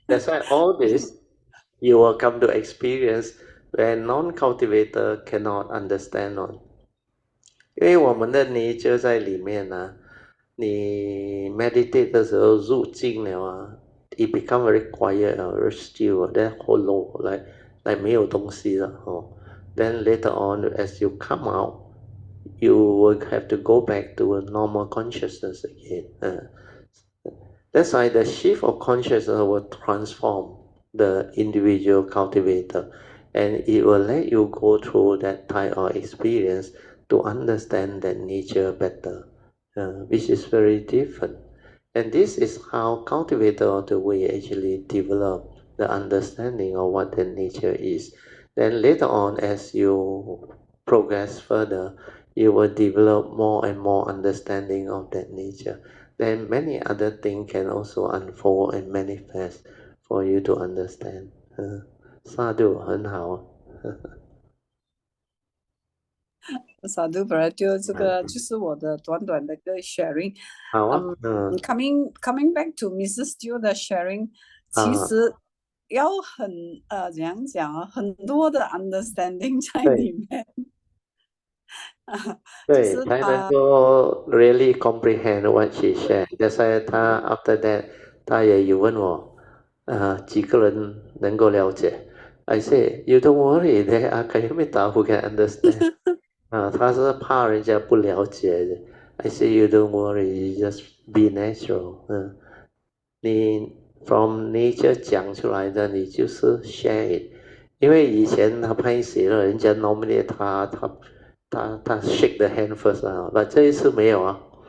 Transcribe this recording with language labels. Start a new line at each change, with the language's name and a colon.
English: That's why all this you will come to experience when non-cultivator cannot understand on。
Chinese: 因为我们的 nature 在里面啊，你 meditate 的时候入境了啊 ，
English: it become very quiet very still, then hollow, like
Chinese: 没有东西了哦。
English: Then later on, as you come out, you will have to go back to a normal consciousness again. That's why the shift of consciousness will transform the individual cultivator, and it will let you go through that type of experience to understand that nature better, which is very different. And this is how cultivator of the way actually develop the understanding of what the nature is. Then later on, as you progress further, you will develop more and more understanding of that nature. Then many other things can also unfold and manifest for you to understand.
Chinese: 萨度很好。萨度本来就这个就是我的短短的一个 sharing。好啊。
English: coming back to Mrs.
Chinese: Teo 的 sharing， 其实要怎样讲啊，很多的 understanding 在里面。对，才能够
English: really comprehend what she shared。 That's why 他 after that 他也有问我，
Chinese: 几个人能够了解？
English: I say you don't worry, there are Kayamita who can understand。
Chinese: 他是怕人家不了解的。
English: I say you don't worry, you just be natural。
Chinese: 你
English: from nature
Chinese: 讲出来的，你就是
English: share it。
Chinese: 因为以前他拍写了，人家 nominate 他
English: shake the hand first
Chinese: 啊，但这一次没有啊。